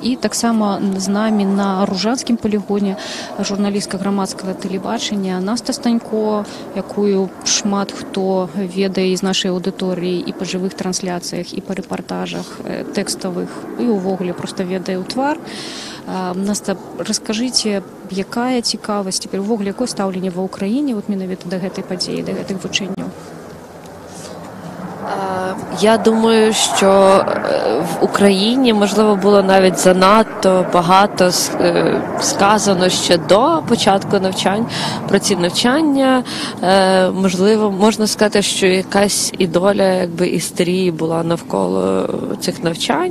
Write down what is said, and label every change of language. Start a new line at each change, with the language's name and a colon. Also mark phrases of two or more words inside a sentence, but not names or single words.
Belarusian: І таксама з намі на Ружанскім палігоне журналістка грамадскага тэлебачання Наста Станько, якую шмат хто ведае з нашай аўдыторыі і па жывых трансляцыях, і па рэпартажах тэкставых, і ўвогуле проста ведае ў твар. Наста, раскажыце, якая цікавасць, цяпер увогуле якое стаўленне ва ўкраіне вот менавіта да гэтай падзеі, да гэтых вучэнняў?
Ukrainian: Я думаю, що в Україні, можливо, було навіть занадто багато сказано ще до початку навчань про ці навчання. Можливо, можна сказати, що якась і доля істерії була навколо цих навчань.